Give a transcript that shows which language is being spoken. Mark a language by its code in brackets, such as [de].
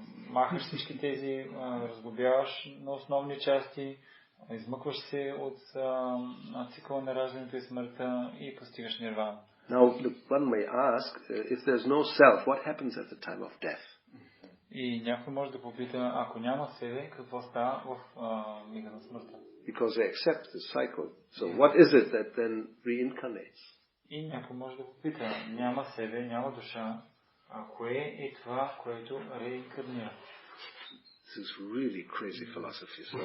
[bg] Махаш всички тези, разглобяваш на основни части, измъкваш се от цикъла на раждането и смъртта и постигаш нирвана. [en] Now, one may ask, if there's no self, what happens at the time of death? [bg] И някой може да попита, ако няма себе, какво става в мига на смъртта? [en] Because they accept the cycle. So what is it that then reincarnates? [bg] И някой може да попита, няма себе, няма душа, а кое е това, което реинкарнира? [en] This is really crazy philosophy.